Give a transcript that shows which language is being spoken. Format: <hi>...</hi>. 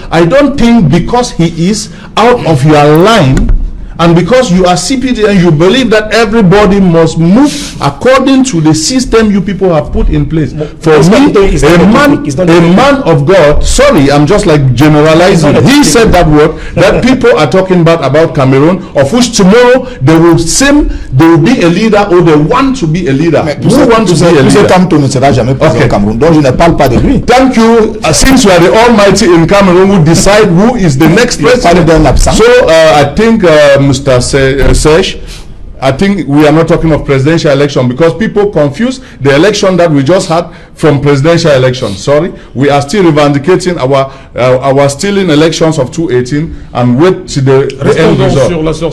<en>I don't think because he is out of your line, and because you are CPD and you believe that everybody must move according to the system you people have put in place. For me, a man of God, sorry, I'm just like generalizing. He said that word, that people are talking about Cameroon, of which tomorrow they will be a leader, or they want to be a leader. Who want to be a leader?</en> <fr>Kamto ne sera jamais président au Cameroun, donc je ne parle pas de lui.</fr> <en>Thank you. Since you are the Almighty in Cameroon, who decide who is the next president. So I think Mr. Sesh, I think we are not talking of presidential election because people confuse the election that we just had from presidential election. Sorry, we are still revendicating our stealing elections of 2018 and wait to the end result.</en>